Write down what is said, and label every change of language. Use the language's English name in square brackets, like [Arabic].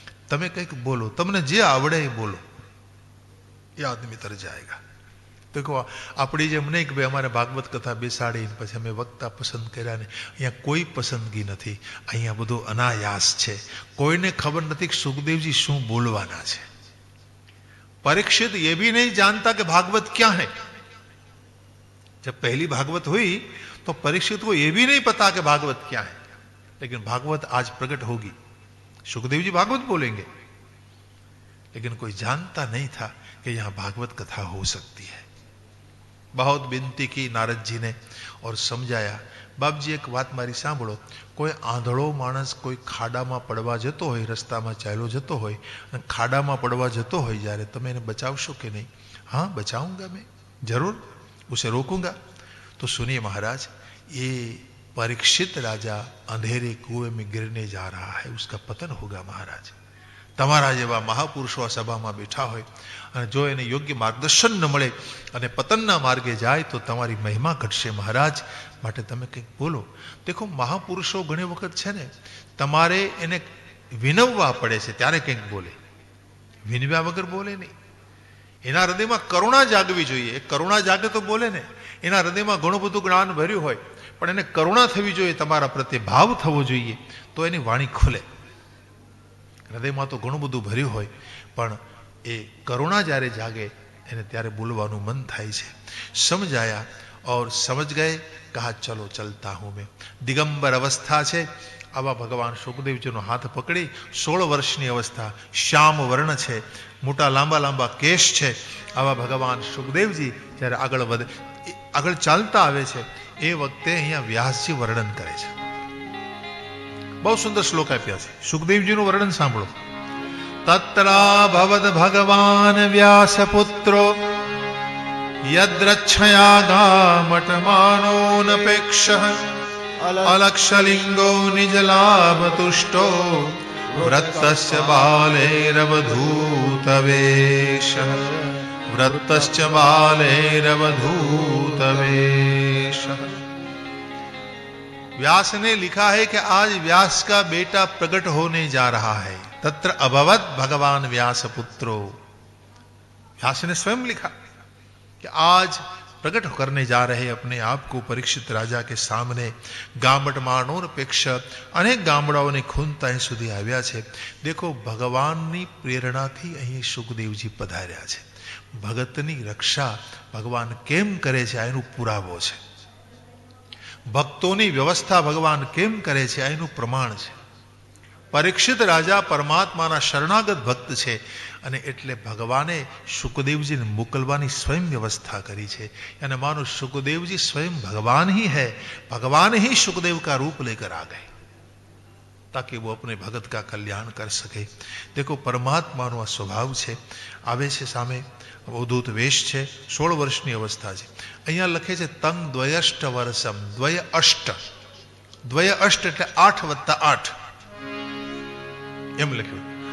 [Gujarati] તમે કંઈક બોલો, તમને જે આવડે એ બોલો, એ [Hindi] આદમી તર જાયગા. [Gujarati] દેખો આપણી જેમ નહીં કે ભાઈ અમારે ભાગવત કથા બેસાડીને પછી અમે વક્તા પસંદ કર્યા ને. અહીંયા કોઈ પસંદગી નથી, અહીંયા બધું અનાયાસ છે. કોઈને ખબર નથી કે સુખદેવજી શું બોલવાના છે. [Hindi] परीक्षित ये भी नहीं जानता कि भागवत क्या है. जब पहली भागवत हुई तो परीक्षित को ये भी नहीं पता कि भागवत क्या है, लेकिन भागवत आज प्रकट होगी. सुखदेव जी भागवत बोलेंगे, लेकिन कोई जानता नहीं था कि यहां भागवत कथा हो सकती है. बहुत विनती की नारद जी ने और समझाया. [Gujarati] बाप जी एक बात मारी सांभळो, कोई आंधळो माणस કોઈ ખાડામાં પડવા જતો હોય, રસ્તામાં ચાલ્યો જતો હોય અને ખાડામાં પડવા જતો હોય, જ્યારે તમે એને બચાવશો કે નહીં? [Hindi] हाँ बचाऊंगा मैं, जरूर उसे रोकूंगा. तो सुनिए महाराज, ये परीक्षित राजा अंधेरे कुएं में गिरने जा रहा है, उसका पतन होगा महाराज. [Gujarati] તમારા જેવા મહાપુરુષો આ સભામાં બેઠા હોય અને જો એને યોગ્ય માર્ગદર્શન ન મળે અને પતનના માર્ગે જાય તો તમારી મહિમા ઘટશે મહારાજ. માટે તમે કંઈક બોલો. દેખો મહાપુરુષો ઘણી વખત છે ને, તમારે એને વિનવવા પડે છે ત્યારે કંઈક બોલે, વિનવ્યા વગર બોલે નહીં. એના હૃદયમાં કરુણા જાગવી જોઈએ. એ કરુણા જાગે તો બોલે ને. એના હૃદયમાં ઘણું બધું જ્ઞાન ભર્યું હોય પણ એને કરુણા થવી જોઈએ, તમારા પ્રત્યે ભાવ થવો જોઈએ, તો એની વાણી ખુલે. હૃદયમાં તો ઘણું બધું ભર્યું હોય પણ એ કરુણા જ્યારે જાગે એને ત્યારે બોલવાનું મન થાય છે. સમજાયા [Hindi] और समझ गए. कहा चलो चलता हूं मैं. दिगंबर अवस्था [Gujarati] છે. આવા ભગવાન સુખદેવજીનો હાથ પકડી, 16 વર્ષની અવસ્થા, શ્યામ વર્ણ છે, મોટા લાંબા લાંબા કેશ છે. આવા ભગવાન સુખદેવજી જ્યારે આગળ વધે, આગળ ચાલતા આવે છે એ વખતે અહીંયા વ્યાસજી વર્ણન કરે છે. બહુ સુંદર શ્લોક આપ્યા છે. સુખદેવજીનું વર્ણન સાંભળો. [Sanskrit] તત્રા ભવદ ભગવાન વ્યાસ પુત્રો યદ્રચ્છયા ગામટમાનોનપેક્ષઃ અલક્ષલિંગો નિજલાભ તુષ્ટો વૃત્તસ્ય બાલેરવધૂતવેશઃ વૃત્તસ્ય बालेरवधूतवेशः. [Hindi] व्यास ने लिखा है कि आज व्यास का बेटा प्रकट होने जा रहा है. [Sanskrit] तत्र अभवत भगवान व्यास पुत्रो. [Hindi] व्यास ने स्वयं लिखा कि आज प्रकट करने जा रहे अपने आप को परीक्षित राजा के सामने. [Sanskrit] गामटमानोनपेक्ष [Gujarati] अनेक ગામડાઓને ખૂનતા અહીં સુધી આવ્યા છે. દેખો ભગવાનની પ્રેરણાથી અહીં સુખદેવજી પધાર્યા છે. ભગતની રક્ષા ભગવાન કેમ કરે છે આ એનું પુરાવો છે. ભક્તોની વ્યવસ્થા ભગવાન કેમ કરે છે આ એનું પ્રમાણ છે. પરીક્ષિત રાજા પરમાત્માના શરણાગત ભક્ત છે અને એટલે ભગવાને સુખદેવજીને મોકલવાની સ્વયં વ્યवस्था કરી છે. અને માનો સુખદેવજી સ્વયં ભગવાન [Hindi] ही है, भगवान ही सुखदेव का रूप लेकर आ गए ताकि वो अपने भगत का कल्याण कर सके. देखो [Gujarati] परमात्माનો આ સ્વભાવ છે. આવે છે સામે, અવધૂત વેશ છે, 16 વર્ષની અવસ્થા છે. અહીંયા લખે છે [Sanskrit] તંગ દ્વયષ્ટ વર્ષમ. [Gujarati] દ્વય અષ્ટ, દ્વય અષ્ટ એટલે 8 + 8 એમ લખ્યું.